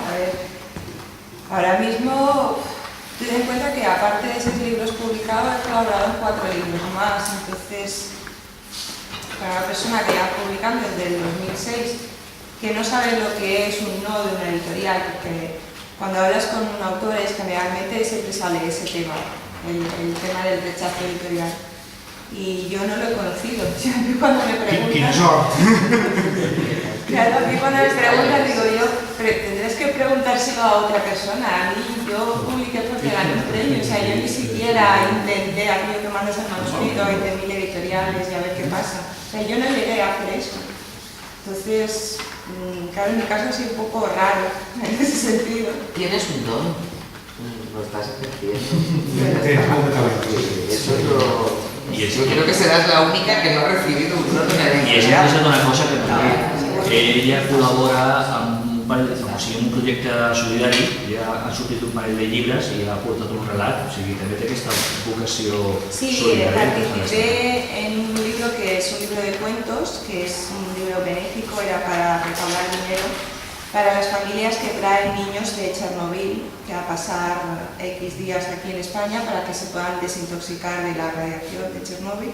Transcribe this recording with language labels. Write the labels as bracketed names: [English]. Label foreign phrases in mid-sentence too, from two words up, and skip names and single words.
[Spanish] A ver, ahora mismo ten en cuenta que aparte de 6 libros publicados he colaborado en 4 libros más, entonces para una persona que lleva publicando desde el 2006, que no sabe lo que es un no de una editorial, porque cuando hablas con un autor generalmente siempre sale ese tema, el tema del rechazo editorial. Y yo no lo he conocido. Yo cuando me preguntan... [Catalan] Quina sort! [Spanish] Claro, a mí cuando me preguntan digo yo, tendrás que preguntárselo a otra persona. A mí, yo publiqué porque gané un premio, o sea, yo ni siquiera intenté aquello que mandas al manuscrito a 20.000 editoriales y a ver qué pasa. O sea, yo no llegué a hacer eso. Entonces, claro, en mi caso ha sido un poco raro en ese sentido. Tienes un don, lo estás ejerciendo. Eso es lo... Yo creo que serás la única que no ha recibido un don en el [Catalan] I és una cosa que també ella col·labora amb un parell, o sigui, en un projecte solidari, ja han sortit un parell de llibres i ha portat un relat, o sigui, també té aquesta vocació [Spanish] Sí, [Catalan] solidària. [Spanish] participé en un libro que es un libro de cuentos, que es un libro benéfico, era para recaudar dinero para las familias que traen niños de Chernobyl que a pasar X días aquí en España para que se puedan desintoxicar de la radiación de Chernobyl.